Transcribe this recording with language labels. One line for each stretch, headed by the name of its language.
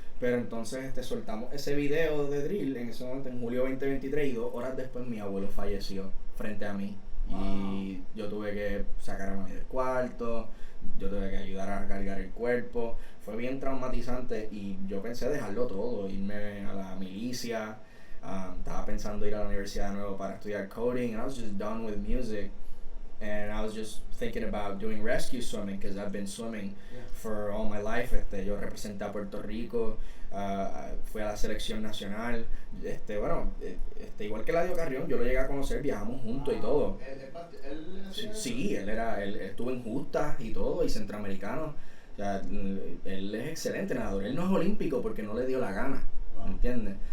Spanish: Pero entonces soltamos ese video de drill en ese momento, en julio 2023, y 2 horas después mi abuelo falleció frente a mí. Wow. Y yo tuve que sacar a mami del cuarto, yo tuve que ayudar a cargar el cuerpo. Fue bien traumatizante y yo pensé dejarlo todo, irme a la milicia. Estaba pensando ir a la universidad de nuevo para estudiar coding,
English: and I was just done with music. And I was just thinking about doing rescue swimming because I've been swimming for all my life.
Spanish: Yo representé a Puerto Rico, fui a la selección nacional. Igual que Eladio Carrión, yo lo llegué a conocer, viajamos juntos y todo. Sí, él estuvo en justas y todo, y centroamericano. O sea, él es excelente nadador. Él no es olímpico porque no le dio la gana, ¿me entiendes?